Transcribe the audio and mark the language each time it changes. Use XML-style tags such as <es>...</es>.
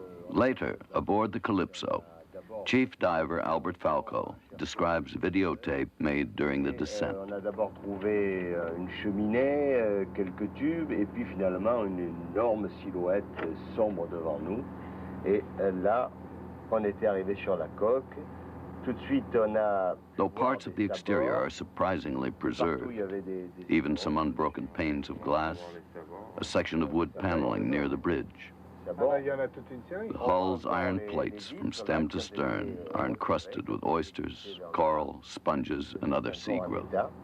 <en>Later, aboard the Calypso, Chief Diver Albert Falco describes videotape made during the descent.</en> <fr>On a d'abord trouvé une cheminée, quelques tubes, et puis finalement une énorme silhouette sombre devant nous. Et là, on était arrivé sur la coque. Tout de suite, on a...</fr> <en>Though parts of the exterior are surprisingly preserved, even some unbroken panes of glass, a section of wood paneling near the bridge. The hull's iron plates from stem to stern are encrusted with oysters, coral, sponges, and other sea growth.</en>